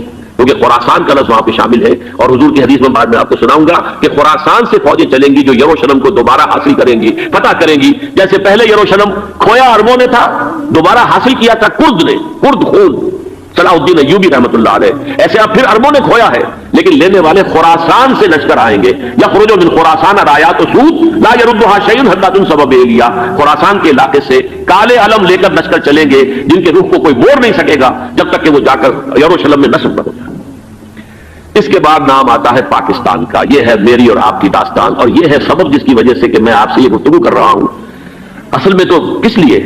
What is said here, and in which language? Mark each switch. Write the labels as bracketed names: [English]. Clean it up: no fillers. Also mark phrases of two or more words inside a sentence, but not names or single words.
[Urdu] کیونکہ خراسان کا لفظ وہاں پہ شامل ہے، اور حضور کی حدیث میں بعد میں آپ کو سناؤں گا کہ خراسان سے فوجیں چلیں گی جو یروشلم کو دوبارہ حاصل کریں گی، فتح کریں گی، جیسے پہلے یروشلم کھویا عربوں نے تھا، دوبارہ حاصل کیا تھا کرد نے، کرد خون صلاح الدین ایوبی رحمۃ اللہ علیہ، ایسے اب پھر عربوں نے کھویا ہے، لیکن لینے والے خراسان سے لشکر آئیں گے، [Arabic] یخرج من خراسان رایات سود لا یردها شیء حتی تنصب بإیلیا، [Urdu] خراسان کے علاقے سے کالے علم لے کر لشکر چلیں گے جن کے روح کو کوئی موڑ نہیں سکے گا جب تک کہ وہ جا کر یروشلم میں نصب نہ ہو جائے۔ اس کے بعد نام آتا ہے پاکستان کا، یہ ہے میری اور آپ کی داستان، اور یہ ہے سبب جس کی وجہ سے کہ میں آپ سے یہ گفتگو کر رہا ہوں۔ اصل میں تو کس لیے؟